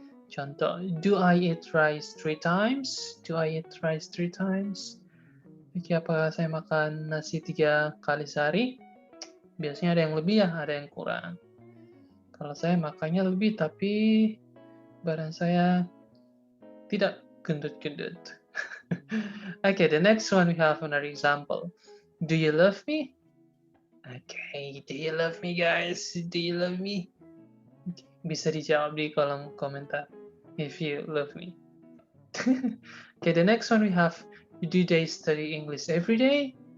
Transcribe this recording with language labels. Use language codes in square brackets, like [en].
[en] Contoh, do I eat rice 3 times? Do I eat rice 3 times? [id] Oke, apakah saya makan nasi 3 kali sehari? Biasanya ada yang lebih ya, ada yang kurang. Kalau saya makannya lebih, tapi badan saya tidak gendut-gendut. [en] Okay, the next one we have another example. Do you love me? Okay, do you love me guys? Do you love me? [id] Bisa dijawab di kolom komentar if you love me. [en] Okay, the next one we have, do they study English every day?